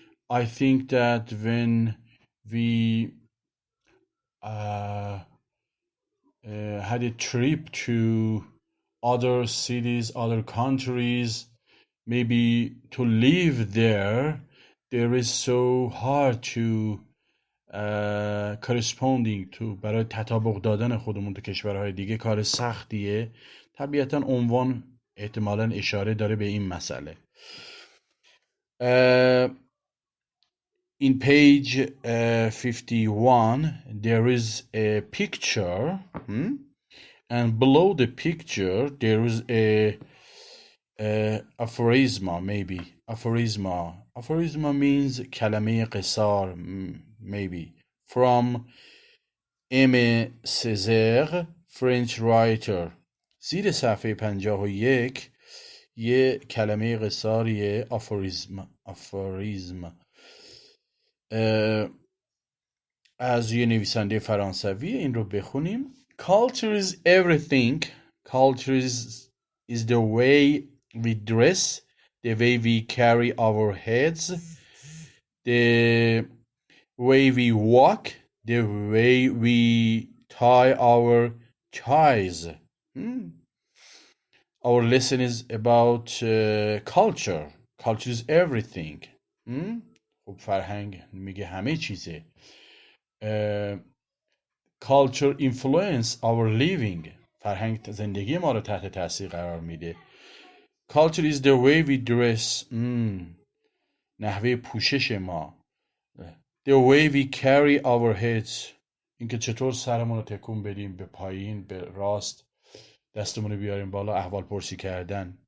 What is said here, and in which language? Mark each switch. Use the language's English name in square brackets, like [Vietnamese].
[English] I think that when we had a trip to other cities, other countries, maybe to live there is so hard to corresponding to [Persian] برای تطابق دادن خودمون تو کشورهای دیگه کار سختیه. طبیعتا عنوان احتمالاً اشاره داره به این مسئله. [English] In page 51 there is a picture, and below the picture there is a aphorisma, maybe. Aphorisma means [Persian] کلمه قصار, [English] maybe, from M. Césaire, French writer. [Persian] زیر صفحه 51 یه کلمه قصاریه، aphorism. از یه نویسنده فرانسوی. این رو بخونیم. [English] Culture is everything. Culture is the way we dress, the way we carry our heads, the way we walk, the way we tie our ties. Our lesson is about culture. Culture is everything. [Persian] خب فرهنگ میگه همه چیزه. [English] Culture influence our living. [Persian] فرهنگ زندگی ما رو تحت تاثیر قرار میده. [English] Culture is the way we dress. [Persian] نحوه پوشش ما. [English] The way we carry our heads. [Persian] اینکه چطور سرمون رو تکون بدیم به پایین، به راست، دستمون رو بیاریم بالا، احوال پرسی کردن.